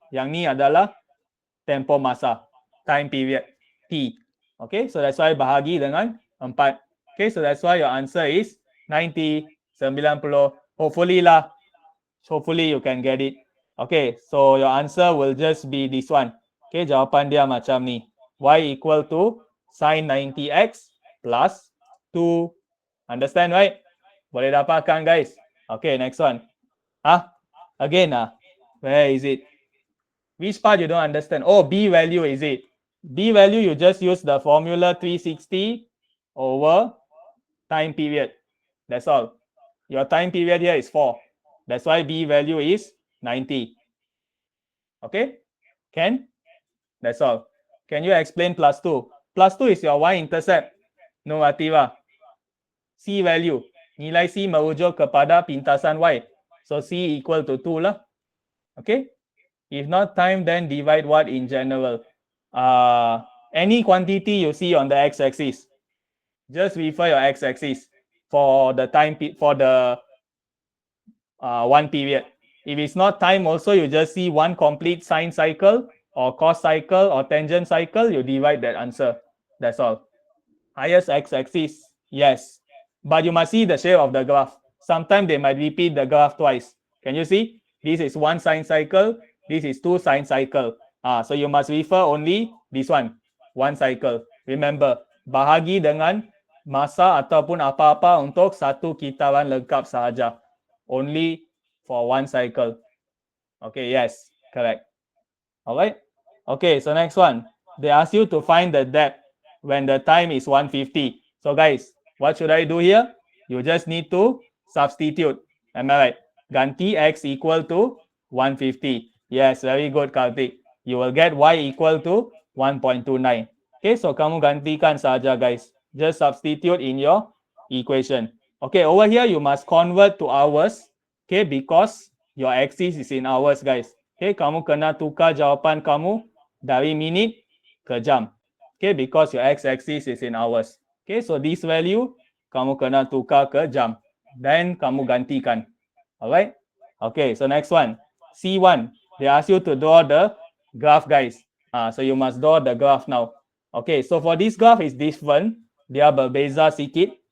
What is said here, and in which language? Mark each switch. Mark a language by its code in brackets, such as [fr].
[ms] Yang ni adalah tempoh masa, [en] time period, [ms] T. [en] Okay, so that's why [ms] bahagi dengan [en] 4. Okay, so that's why your answer is 90. Hopefully you can get it. Okay, so your answer will just be this one. Okay, [ms] jawapan dia macam ni. [en] Y equal to sin 90x plus 2. Understand, right? [ms] Boleh dapatkan, [en] guys. Okay, next one. Again, where is it? Which part you don't understand? Oh, B value is it? B value, you just use the formula 360 over time period. That's all. Your time period here is 4. That's why B value is 90. Okay? Can? That's all. Can you explain plus 2? Plus 2 is your y-intercept. No, Ativa. C value. [ms] Nilai C merujuk kepada pintasan y. [en] So C equal to 2 lah. Okay? If not time, then divide what in general? Any quantity you see on the x-axis. Just refer your x-axis for the time, for the one period. If it's not time also, you just see one complete sine cycle or cos cycle or tangent cycle, you divide that answer. That's all. Highest x-axis, yes. But you must see the shape of the graph. Sometimes they might repeat the graph twice. Can you see? This is one sine cycle. This is 2 sine cycle. So you must refer only this one cycle. [ms] Remember, bahagi dengan masa ataupun apa-apa untuk satu kitaran lengkap sahaja. [en] Only for one cycle. Okay, yes, correct. All right. Okay, so next one. They ask you to find the depth when the time is 150. So guys, what should I do here? You just need to substitute. Am I right? [ms] Ganti [en] x equal to 150. Yes, very good, Karthik. You will get y equal to 1.29. [ms] Okay, so kamu gantikan saja, guys. [en] Just substitute in your equation. Okay, over here you must convert to hours. Okay, because your axis is in hours, guys. [ms] Okay, kamu kena tukar jawapan kamu dari minit ke jam. [en] Okay, because your x-axis is in hours. Okay, so this value [ms] kamu kena tukar ke jam. [en] Then [ms] kamu gantikan. [en] Alright. Okay, so next one. C1. They ask you to draw the graph, guys. So you must draw the graph now. Okay, so for this graph is different. [ms] Dia berbeza sikit.